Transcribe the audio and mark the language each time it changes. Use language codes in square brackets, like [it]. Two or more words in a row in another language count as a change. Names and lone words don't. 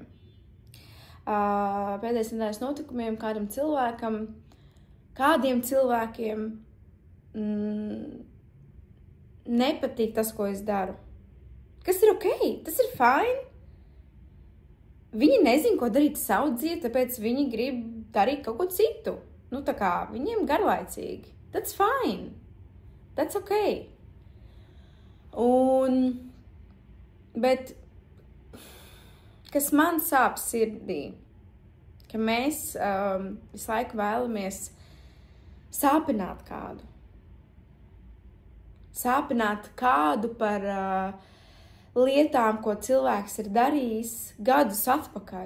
[lv] Pēdējās nedēļas notikumiem kādiem cilvēkiem nepatīk tas, ko es daru. Kas ir ok, tas ir fine. Viņi nezin, ko darīt savu dzīvi, tāpēc viņi grib darīt kaut ko citu. Nu, tā kā viņiem garlaicīgi. [en] That's fine. That's ok. [lv] Bet kas man sāp sirdī, ka mēs visu laiku vēlamies sāpināt kādu. Sāpināt kādu par lietām, ko cilvēks ir darījis gadus atpakaļ.